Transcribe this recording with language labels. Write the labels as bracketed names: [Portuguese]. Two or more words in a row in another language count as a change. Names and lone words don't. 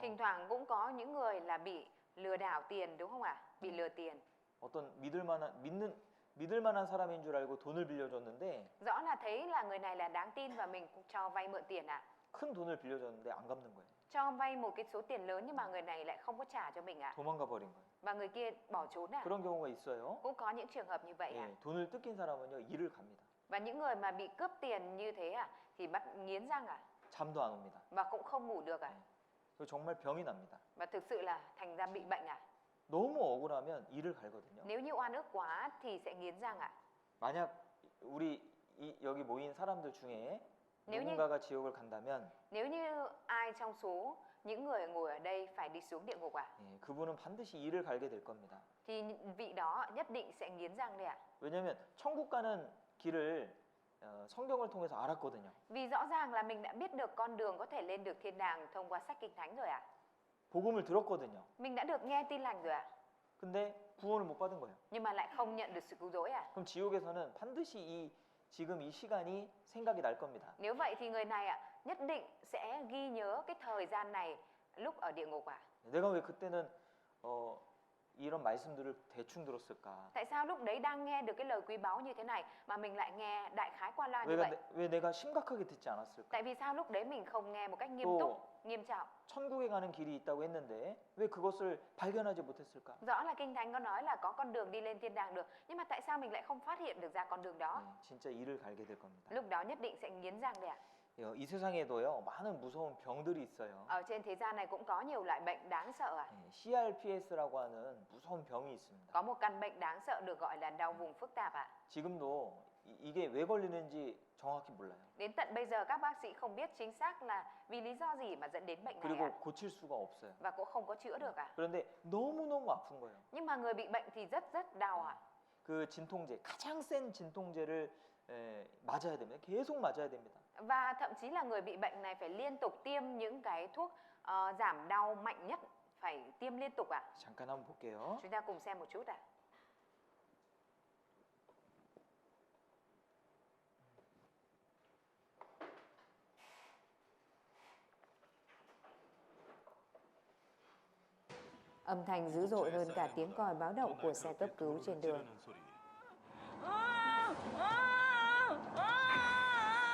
[Vietnamese] Thỉnh thoảng cũng có những người là bị lừa đảo tiền đúng không ạ? Bị lừa tiền. [Korean] 어떤 믿을 만한 사람인 줄 알고 돈을 빌려줬는데 [Vietnamese] Rõ là thấy là người này là đáng tin và mình cũng cho vay mượn tiền ạ. [Korean] 큰 돈을 빌려줬는데 안 갚는 거예요. [Vietnamese] Cho vay một cái số tiền lớn nhưng mà người này lại không có trả cho mình ạ. [Korean] 도망가 버린 거예요. [Vietnamese] Và người kia bỏ trốn ạ. [Korean] 그런 경우가 있어요. [Vietnamese] Cũng có những trường hợp như vậy ạ. [Korean] 돈을 뜯긴 사람은요 이를 갑니다. [Vietnamese] Và những người mà bị cướp tiền như thế ạ thì bắt nghiến răng ạ. [Korean] 잠도 안 옵니다. [Vietnamese] Và cũng không ngủ được ạ. [Korean] 그리고 정말 병이 납니다. [Vietnamese] Và thực sự là thành ra bị bệnh ạ. [Korean] 너무 억울하면 이를 갈거든요. [Vietnamese] Nếu như oan ức quá thì sẽ nghiến răng ạ. [Korean] 만약 우리 여기 모인 사람들 중에 [Vietnamese] nếu [Korean] 누군가가 지옥을 간다면 [Vietnamese] như ai trong số những người ngồi ở đây phải đi xuống địa ngục ạ, [Korean] 그분은 반드시 이를 갈게 될 겁니다. [Vietnamese] thì vị đó nhất định sẽ nghiến răng đấy ạ. [Korean] 왜냐하면 천국 가는 길을 성경을 통해서 알았거든요. [Vietnamese] Vì rõ ràng là mình đã biết được con đường có thể lên được thiên đàng thông qua sách Kinh Thánh rồi ạ. [Korean] 복음을 들었거든요. [Vietnamese] Mình đã được nghe tin lành rồi ạ. [Korean] 근데 구원을 못 받은 거예요. [Vietnamese] Nhưng mà lại không nhận được sự cứu rỗi ạ. [Korean] 그럼 지옥에서는 반드시 지금 이 시간이 생각이 날 겁니다. [Vietnamese] Nếu vậy thì người này ạ nhất định sẽ ghi nhớ cái thời gian này lúc ở địa ngục ạ. [Korean] 내가 왜 그때는 이런 말씀들을 대충 들었을까? [Vietnamese] Tại sao lúc đấy đang nghe được cái lời quý báu như thế này mà mình lại nghe đại khái qua loa như vậy? [Korean] 왜 내가 심각하게 듣지 않았을까? [Vietnamese] Tại vì sao lúc đấy mình không nghe một cách nghiêm túc, nghiêm trọng? [Korean] 천국에 가는 길이 있다고 했는데 왜 그것을 발견하지 못했을까? [Vietnamese] Rõ là Kinh Thánh có nói là có con đường đi lên thiên đàng được, nhưng mà tại sao mình lại không phát hiện được ra con đường đó? [Korean] 진짜 이를 갈게 될 겁니다. [Vietnamese] Lúc đó nhất định sẽ nghiến răng đấy ạ. [Korean] 이 세상에도요 많은 무서운 병들이 있어요. [Vietnamese] Ở trên thế gian này cũng có nhiều loại bệnh đáng sợ ạ. [Korean] CRPS라고 하는 무서운 병이 있습니다. [Vietnamese] Có một căn bệnh đáng sợ được gọi là đau vùng phức tạp ạ. [Korean] 지금도 이게 왜 걸리는지 정확히 몰라요. [Vietnamese] Đến tận bây giờ các bác sĩ không biết chính xác là vì lý do gì mà dẫn đến bệnh này [Korean] 그리고 [Vietnamese] ạ. [Korean] 고칠 수가 없어요. [Vietnamese] Và cũng không có chữa được ạ. [Korean] 그런데 너무너무 아픈 거예요. [Vietnamese] Nhưng mà người bị bệnh thì rất đau ạ. [Korean] 그 진통제, 가장 센 진통제를 맞아야 됩니다. 계속 맞아야 됩니다. [Vietnamese] Và thậm chí là người bị bệnh này phải liên tục tiêm những cái thuốc giảm đau mạnh nhất, phải tiêm liên tục ạ. [Korean] 잠깐 한번 볼게요. [Vietnamese] Chúng ta cùng xem một chút ạ. Âm thanh dữ dội hơn cả tiếng còi báo động của xe cấp cứu trên đường.